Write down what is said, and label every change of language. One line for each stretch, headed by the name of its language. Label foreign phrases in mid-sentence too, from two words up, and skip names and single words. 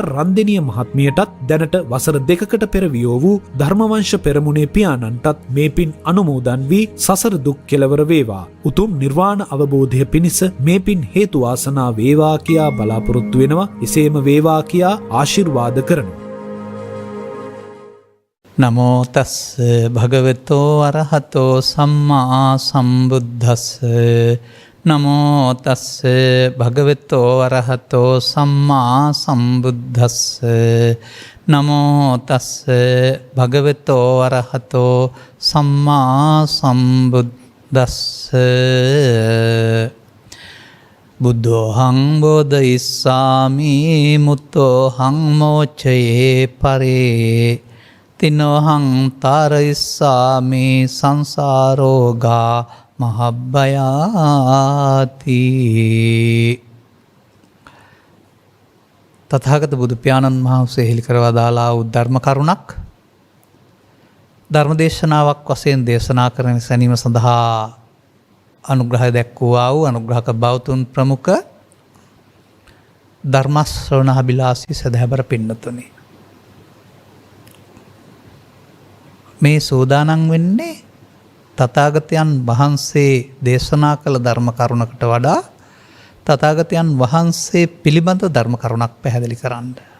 Sinhala: රන්දෙනිය මහත්මියටත් දැනට වසර 2කට පෙර වියෝ වූ ධර්මවංශ පෙරමුණේ පියාණන්ටත් මේ පින් අනුමෝදන් වී සසර දුක් කෙලවර වේවා. උතුම් නිර්වාණ අවබෝධය පිණිස මේ පින් හේතු වාසනා වේවා කියා බලාපොරොත්තු වෙනවා. එසේම වේවා කියා ආශිර්වාද කරනවා.
Pali: නමෝ තස් භගවතෝ අරහතෝ සම්මා සම්බුද්දස්ස. නමෝ තස් භගවතෝ අරහතෝ සම්මා සම්බුද්දස්ස. නමෝ තස් භගවතෝ අරහතෝ සම්මා සම්බුද්දස්ස. බුද්ධෝහං බෝධිසාමි මුත්තෝහං මෝචයේ පරේ තිනෝහං තාරයිස්සාමි සංසාරෝගා මහබ්බයාති.
Sinhala: තථාගත බුදු පියාණන් වහන්සේ හෙළි කරවා දාලා වූ ධර්ම කරුණක් ධර්මදේශනාවක් වශයෙන් දේශනා කරන සැනීම සඳහා අනුග්‍රහය දැක්වුවා වූ අනුග්‍රහක බෞතුන් ප්‍රමුඛ ධර්ම ශ්‍රවණාභිලාෂී සදහැබර පින්නතුනි, මේ සෝදානම් වෙන්නේ තථාගතයන් වහන්සේ දේශනා කළ ධර්ම කරුණකට වඩා තථාගතයන් වහන්සේ පිළිබඳ ධර්ම කරුණක් පැහැදිලි කරන්න.